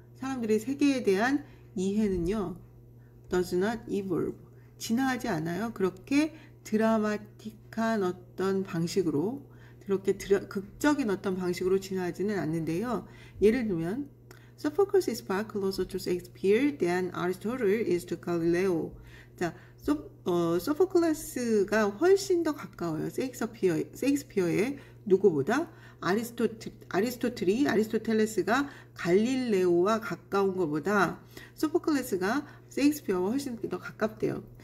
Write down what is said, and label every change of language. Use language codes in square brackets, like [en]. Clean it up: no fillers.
[ko] 사람들의 세계에 대한 이해는요. [en] does not evolve. [ko] 진화하지 않아요. 그렇게 드라마틱한 어떤 방식으로, 그렇게 극적인 어떤 방식으로 진화하지는 않는데요. 예를 들면 [en] Sophocles is far closer to Shakespeare than Aristotle is to Galileo. [ko] 자, 소포클레스가 훨씬 더 가까워요. 셰익스피어의 누구보다 아리스토텔레스가 갈릴레오와 가까운 것보다 소포클레스가 셰익스피어와 훨씬 더 가깝대요.